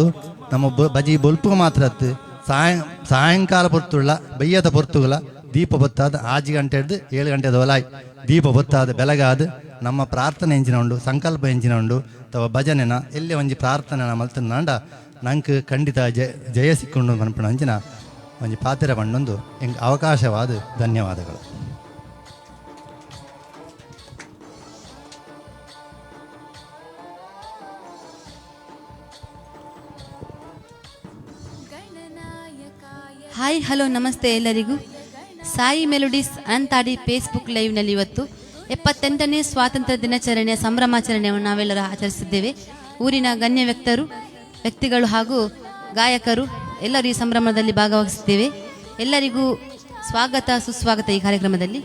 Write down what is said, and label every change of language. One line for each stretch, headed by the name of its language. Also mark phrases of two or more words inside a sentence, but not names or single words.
Tulu: ನಮ್ಮ ಬಜಿ ಬೊಲ್ಪು ಮಾತ್ರ ಅತ್ತು ಸಾಯಂಕಾಲ ಪೊರ್ತುಳ್ಳ ಬಯ್ಯದ ಪೊರ್ತುಗಳ ದೀಪ ಬತ್ತಾದ 6 ಗಂಟೆ ಹಿಡ್ದು 7 ಗಂಟೆದ ಒಲಾಯ್ ದೀಪ ಬತ್ತಾದ ಬೆಳಗಾದ ನಮ್ಮ ಪ್ರಾರ್ಥನೆ ಎಂಚಿನ ಉಂಡು ಸಂಕಲ್ಪ ಎಂಚಿನ ಉಂಡು ಅಥವಾ ಭಜನೆನ ಎಲ್ಲೇ ಒಂಜಿ ಪ್ರಾರ್ಥನೆ ಮಲ್ತನ ನಾಂಡ ನಂಗೆ ಖಂಡಿತ ಜಯ ಸಿಕ್ಕೊಂಡು ಮನ್ಪಣ ಅಂಚಿನ ಒಂಜಿ ಪಾತ್ರ ಬಂಡೊಂದು ಹೆಂಗೆ ಅವಕಾಶವಾದ ಧನ್ಯವಾದಗಳು.
English: hi hello
Kannada: ನಮಸ್ತೆ ಎಲ್ಲರಿಗೂ. ಸಾಯಿ ಮೆಲೋಡೀಸ್ ಅನಂತಾಡಿ ಫೇಸ್ಬುಕ್ ಲೈವ್ನಲ್ಲಿ ಇವತ್ತು 78ನೇ ಸ್ವಾತಂತ್ರ್ಯ ದಿನಾಚರಣೆಯ ಸಂಭ್ರಮಾಚರಣೆಯನ್ನು ನಾವೆಲ್ಲರೂ ಆಚರಿಸಿದ್ದೇವೆ. ಊರಿನ ಗಣ್ಯ ವ್ಯಕ್ತಿಗಳು ಹಾಗೂ ಗಾಯಕರು ಎಲ್ಲರೂ ಈ ಸಂಭ್ರಮದಲ್ಲಿ ಭಾಗವಹಿಸಿದ್ದೇವೆ. ಎಲ್ಲರಿಗೂ ಸ್ವಾಗತ ಸುಸ್ವಾಗತ ಈ ಕಾರ್ಯಕ್ರಮದಲ್ಲಿ.